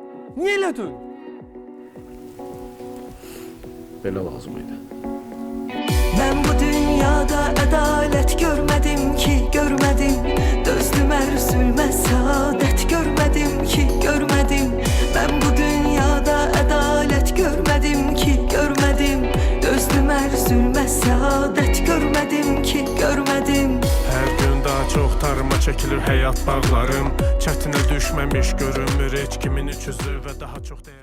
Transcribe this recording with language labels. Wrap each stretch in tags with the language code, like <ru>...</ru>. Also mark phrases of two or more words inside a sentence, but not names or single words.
<az>Niyə elədin? Belə lazım idi.</az> <tr>Ben bu dünyada adalet görmedim ki görmedim. Dözdüm er zulme saadet görmedim ki görmedim. Ben bu dünyada adalet görmedim ki görmedim. Dözdüm er zulme saadet görmedim ki görmedim.</tr> <az>Hər gün daha çox tarıma çəkilir həyat bağlarım. Çətinə düşməmiş görünmür heç kimin üç üzü və daha çox dəyər.</az>